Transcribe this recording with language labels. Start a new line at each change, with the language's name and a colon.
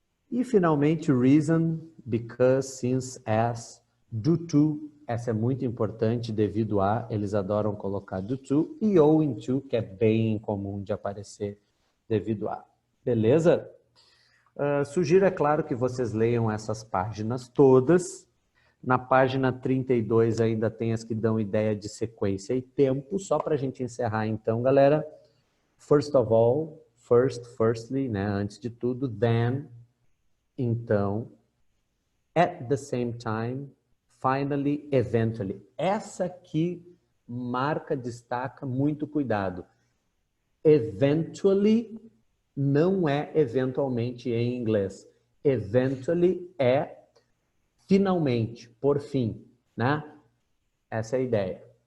Portuguese: E finalmente,
English: reason, because, since, as, due to,
Portuguese: essa é muito importante devido a, eles adoram colocar due to, e owing to, que é bem comum de aparecer devido a. Beleza? Sugiro, é claro, que vocês leiam essas páginas todas. Na página 32 ainda tem as que dão ideia de sequência e tempo. Só para a gente encerrar então, galera.
English: First of all, firstly, né?
Portuguese: Antes de tudo,
English: then,
Portuguese: então,
English: at the same time, finally, eventually.
Portuguese: Essa aqui marca, destaca, muito cuidado. Eventually não é eventualmente em inglês. Eventually é finalmente, por fim, né? Essa é a ideia.